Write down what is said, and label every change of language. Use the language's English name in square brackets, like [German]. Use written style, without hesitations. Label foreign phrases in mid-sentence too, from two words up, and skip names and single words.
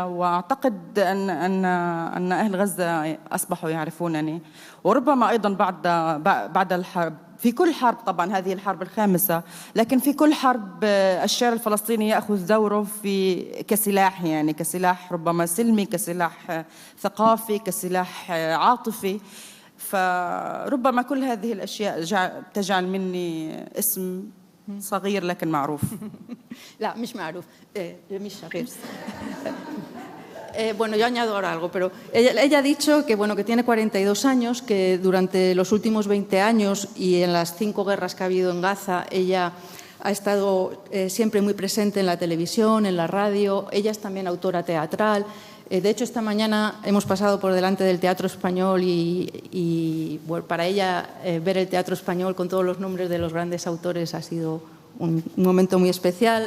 [Arabic] وأعتقد أن أهل غزة أصبحوا يعرفونني، وربما أيضا بعد الحرب، في كل حرب طبعا، هذه الحرب الخامسة، لكن في كل حرب الشعر الفلسطيني يأخذ دوره كسلاح، يعني كسلاح ربما سلمي، كسلاح ثقافي، كسلاح عاطفي. فربما كل هذه الأشياء تجعل مني اسم صغير لكن معروف. لا مش معروف، مش صغير. [Spanish] Bueno, yo añado ahora algo, pero ella ha dicho que, bueno, que tiene 42 años, que durante los últimos 20 años y en las 5 guerras que ha habido en Gaza, ella ha estado siempre muy presente en la televisión, en la radio. Ella es también autora teatral. De hecho, esta mañana hemos pasado por delante del Teatro Español y bueno, para ella ver el Teatro Español con todos los nombres de los grandes autores ha sido un momento muy especial.